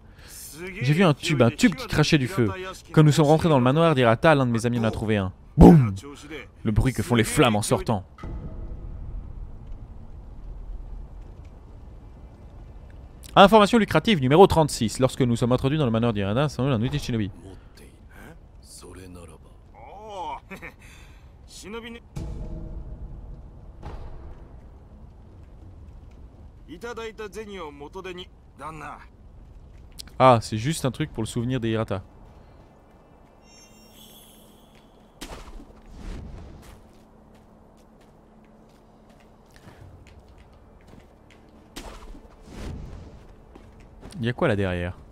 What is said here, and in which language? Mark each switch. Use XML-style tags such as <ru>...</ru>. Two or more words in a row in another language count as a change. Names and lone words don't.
<fr>J'ai vu un tube qui crachait du feu. Quand nous sommes rentrés dans le manoir d'Hirata, l'un de mes amis en a trouvé un. Boum! Le bruit que font les flammes en sortant. Information lucrative numéro 36. Lorsque nous sommes introduits dans le manoir d'Irana, c'est un outil shinobi.</fr> <ja>それならばおお忍びねいただいた銭を元手に旦那</ja> <fr>Ah, c'est juste un truc pour le souvenir des Hirata. Il y a quoi là derrière?</fr>